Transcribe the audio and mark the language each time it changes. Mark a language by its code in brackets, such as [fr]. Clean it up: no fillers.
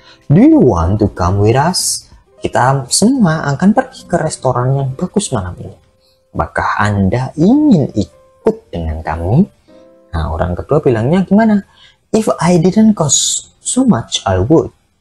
[en] Do you want to come with us? [id] Kita semua akan pergi ke restoran yang bagus malam ini. Apakah Anda ingin ikut dengan kami? Nah, orang kedua bilangnya gimana? [en] If I didn't cost so much, I would.